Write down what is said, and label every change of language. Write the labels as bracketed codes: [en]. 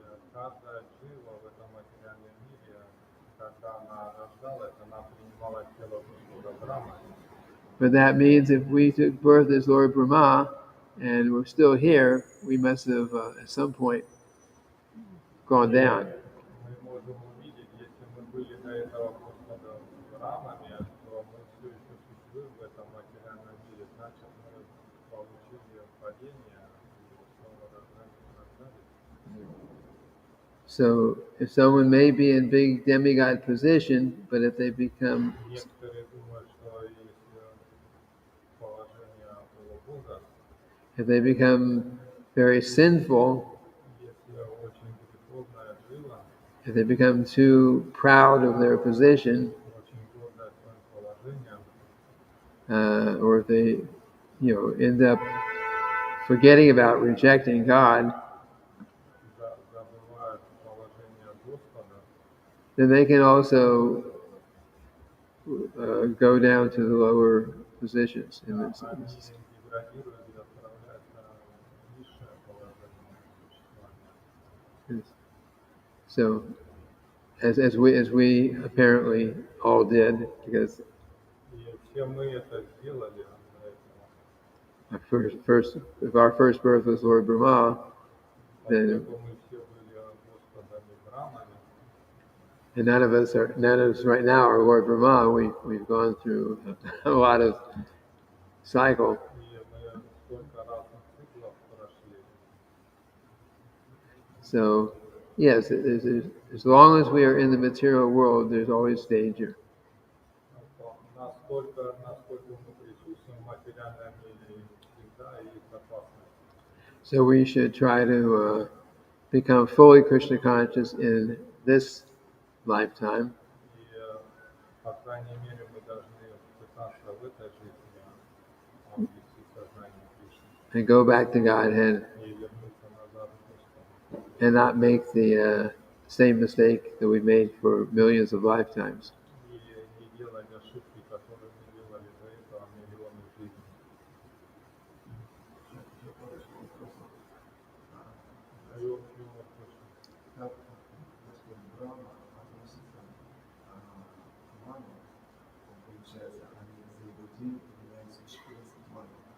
[ru] и каждая джива в этом материальном мире, когда она рождалась, она принимала тело Господа Брахмы. [en] But that means if we took birth as Lord Brahma and we're still here, we must have at some point gone down. [ru] Мы можем увидеть, если мы были до этого Господа Брамами, то мы все еще существуем в этом материальном мире, значит мы получили падение и снова рождались. [en] So if someone may be in big demigod position, but if they become [ru] Некоторые думают, что если положение около Бога, [en] if they become very sinful, [ru] если очень греховная жила, [en] if they become too proud of their position, [ru] очень гордая своим положением, [en] or if they, end up forgetting about rejecting God, [ru] забывают положение Господа, [en] then they can also go down to the lower positions. In this. [ru] они деградируют и отправляются в низшее положение существования. [en] So, as we apparently all did, because [ru] И все мы это сделали до этого. [en] if our first birth was Lord Brahma, then [ru] Поскольку мы все были Господами Брамами, [en] and none of us right now are Lord Brahma. We've gone through a lot of cycle. [ru] и мы столько разных циклов прошли. [en] So, yes, as long as we are in the material world, there's always danger. [ru] Насколько мы присутствуем в материальном мире, всегда есть опасность. [en] So we should try to become fully Krishna conscious in this lifetime. [ru] И, по крайней мере, мы должны пытаться в этой жизни обрести сознание Кришны [en] And go back to Godhead [ru] и вернуться назад к Господу. [en] and not make the same mistake that we've made for millions of lifetimes. [ru] И не делать ошибки, которые мы делали до этого миллионы жизней. Как Господь Брахма относится к ману, получается, они за его день являются 14 манов.